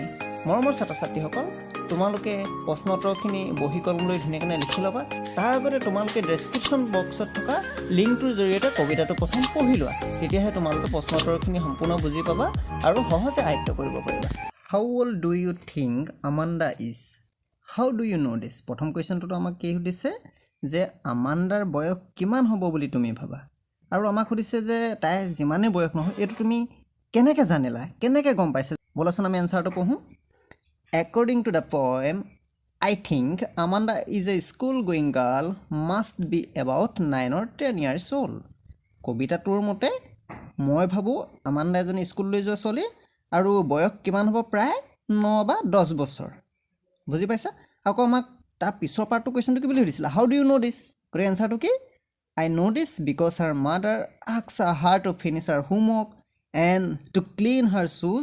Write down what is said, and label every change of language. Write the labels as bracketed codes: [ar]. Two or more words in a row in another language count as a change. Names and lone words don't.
[as] মৰমৰ ছাত্ৰ-ছাত্ৰীসকল, তোমালোকে প্ৰশ্ন উত্তৰখিনি বহী কলম লৈ ধুনীয়াকৈ লিখি ল'বা। তাৰ আগতে তোমালোকে ডেছক্ৰিপশ্যন বক্সত থকা লিংকটোৰ জৰিয়তে কবিতাটো প্ৰথম পঢ়ি লোৱা। তেতিয়াহে তোমালোকে প্ৰশ্ন উত্তৰখিনি সম্পূৰ্ণ বুজি পাবা আৰু সহজে আয়ত্ত কৰিব পাৰিবা। [en] How old do you think Amanda is? How do you know this? [as] প্ৰথম কুৱেশ্যনটোতো আমাক কি সুধিছে যে আমাণ্ডাৰ বয়স কিমান হ'ব বুলি তুমি ভাবা, আৰু আমাক সুধিছে যে তাই যিমানেই বয়স নহয় এইটো তুমি কেনেকৈ জানিলা, কেনেকৈ গম পাইছা? ব'লাচোন আমি এনচাৰটো পঢ়োঁ। [en] According to the poem, I think Amanda is a school-going girl, must be about 9 or 10 years old. [as] কবিতাটোৰ মতে মই ভাবোঁ আমাণ্ডা এজনী স্কুললৈ যোৱা ছোৱালী আৰু বয়স কিমান হ'ব, প্ৰায় 9 বা 10 বছৰ। বুজি পাইছা? আকৌ আমাক তাৰ পিছৰ পাৰ্টটো কুৱেশ্যনটো কি বুলি সুধিছিলে? [en] How do you know this? [as] গতিকে এনচাৰটো কি? [en] I know this because her mother asks her to finish her homework and to clean her shoes.